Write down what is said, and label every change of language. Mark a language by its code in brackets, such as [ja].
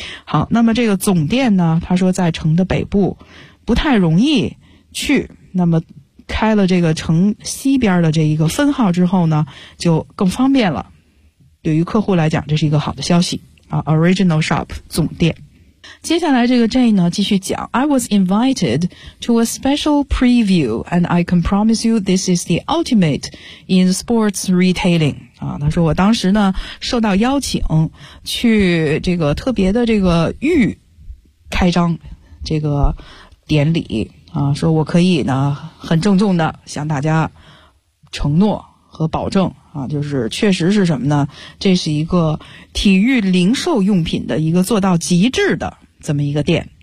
[zh] 好，那么这个总店呢它说在城的北部不太容易去，那么开了这个城西边的这一个分号之后呢就更方便了，对于客户来讲这是一个好的消息啊。 original shop 总店。接下来这个 Jane 呢继续讲， [en] I was invited to a special preview and I can promise you this is the ultimate in sports retailing [zh] 啊，他说我当时呢受到邀请去这个特别的这个预开张这个典礼啊，说我可以呢很郑重的向大家承诺和保证啊，就是确实是什么呢，这是一个体育零售用品的一个做到极致的这么一个店。